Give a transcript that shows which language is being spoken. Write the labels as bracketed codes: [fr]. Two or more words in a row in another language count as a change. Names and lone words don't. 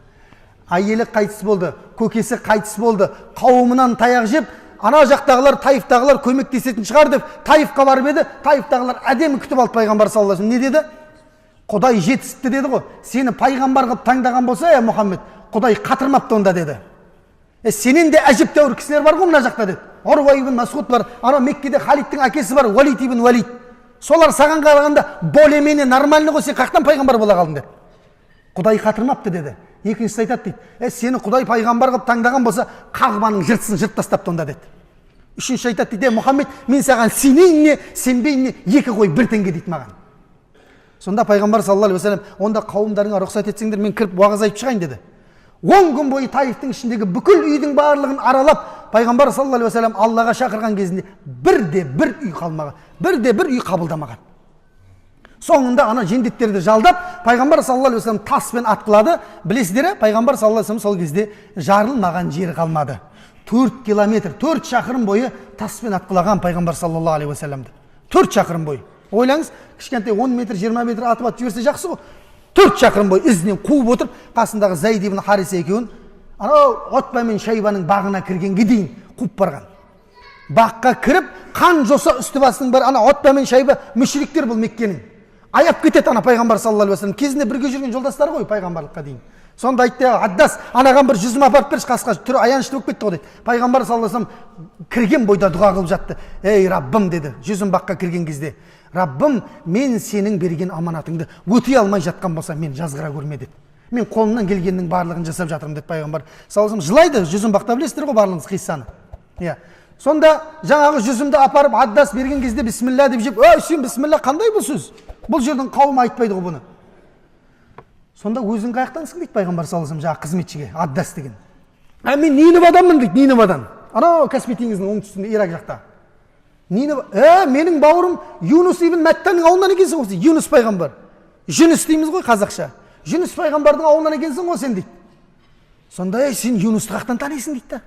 [kk] Әйелі қайтыс болды, көкесі қайтыс болды, қауымынан таяқ жеп, ана жақтағылар, Таифтағылар көмектесетін шығар деп Таифқа барып еді. Таифтағылар әдемі күтіп алды пайғамбар [ar] صلى الله عليه وسلم. [kk] Не деді? Құдай жетісіпті деді ғой. Сені пайғамбар қылып таңдаған болса, Мұхаммед, Құдай қатырмапты онда деді. Сенен де әжептәуір кісілер бар ғой мына жақта деді. Урва ибн Масғуд бар, ана Меккеде Халидтің әкесі бар, Валид ибн Валид. Солар саған қарағанда [ru] более-менее нормальный [kk] ғой, сен қаяқтан пайғамбар бола қалдың деді. Құдай қатырмапты деді. Екіншісі айтады дейді, сені Құдай пайғамбар қылып таңдаған болса, Қағбаның жыртысын жырт тастапты онда деді. Үшінші айтады дейді, Мұхаммед, мен саған сенейін не, сенбейін не, екі қой бір теңге дейді маған. Сонда пайғамбар [ar] صلى الله عليه وسلم, [kk] онда қауымдарыңа рұқсат етсеңдер, мен кіріп уағыз айтып шығайын деді. 10 күн бойы Таифтың ішіндегі бүкіл үйдің барлығын аралап, пайғамбар [ar] صلى الله عليه وسلم [kk] Аллаға шақырған кезінде бірде-бір үй қалмаған, бірде-бір үй қабылдамаған. Соңында ана жендеттерді жалдап, пайғамбар [ar] صلى الله عليه وسلم [kk] таспен атқылады. Білесіздер, пайғамбар [ar] صلى الله عليه وسلم [kk] сол кезде жарылмаған жер қалмады. 4 километр, 4 шақырым бойы таспен атқылаған пайғамбар [ar] صلى الله عليه وسلم. [kk] 4 шақырым бойы. Ойлаңыз, кішкентай 10 метр, 20 метр атып атып жіберсе жақсы ғой. 4 шақырым бойы ізінен қуып отырып, қасындағы Зайд ибн Хариса екеуін анау Утба мен Шайбаның бағына кіргенге дейін қуып барған. Баққа кіріп, қан жоса үсті басының бар, ана Отба мен Шайба мүшриктер бұл Меккенің. Аяп кетеді ана пайғамбар [ar] صلى الله عليه وسلم. [kk] Кезінде бірге жүрген жолдастары ғой пайғамбарлыққа дейін. Сонда айтты, Аддас, анаған бір жүзім апарып берші, қасқа түрі аянышты болып кетті ғой дейді. Пайғамбар [ar] صلى الله عليه وسلم [kk] кірген бойда дұға қылып жатты. Ей Раббым деді, жүзім баққа кірген кезде. Раббым, мен сенің берген аманатыңды өтей алмай жатқан болсам, мен жазғыра көрме деді. Мен қолымнан келгеннің барлығын жасап жатырмын деді пайғамбар [ar] صلى الله عليه وسلم. [kk] Жылайды, жүзім бақта білесіздер ғой барлығыңыз қиссаны. Иә. Сонда жаңағы жүзімді апарып Аддас берген кезде бисмилля деп жеп, "Ой, сен бисмилля қандай бұл сөз? Бұл жердің қауымы айтпайды ғой бұны." Сонда өзің қаяқтансың дейді пайғамбар [ar] صلى الله عليه وسلم [kk] жаңағы қызметшіге, Аддас деген. Мен Ниневаданмын дейді, Ниневадан. Анау Каспий теңізінің оңтүстігінде, Ирак жақта. Менің бауырым Юнус ибн Мәттанның ауылынан екенсің ғой, Юнус пайғамбар. Жүніс дейміз ғой қазақша. Жүніс пайғамбардың ауылынан екенсің ғой сен дейді. Сонда сен Юнусты қаяқтан танисың дейді да.